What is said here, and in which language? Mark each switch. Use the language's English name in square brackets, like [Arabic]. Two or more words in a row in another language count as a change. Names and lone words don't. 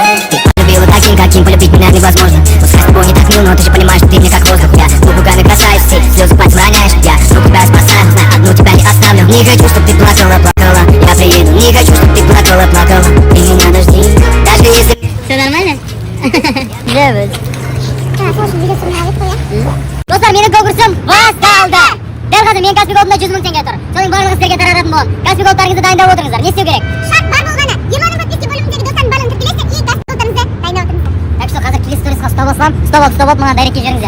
[Russian] Ты любила таким, каким полюбить меня невозможно. Пускай с тобой не так мил, но ты же понимаешь, что ты мне как воздух. Я губами касаюсь, ты слезы пальцем роняешь. Я тебя спасаю, знаю, одну тебя не оставлю. Не хочу, чтоб ты плакала, плакала. Я приеду, не хочу, чтоб ты плакала, плакала. Ты меня дожди, даже если... Все нормально? Девочка. [Kazakh] Достар, менің конкурсым басталды. Дәл қазір мен Каспий Голд'да 100 000 теңге тұр. Соның барлығын сіздерге тарататын боламын. Каспий Голд'тарыңызды дайындап отырыңыздар. Не істеу керек? Шарт бар болғаны. Ерланның подписки бөліміндегі достардың барлығын тіркелесіздер и Каспий Голд'тарыңызды дайындап отырыңыздар. [Russian] Так что [Kazakh] қазір келесі сторисқа ұстап алсам, ұстап алып, маған дайректке жіберіңіздер.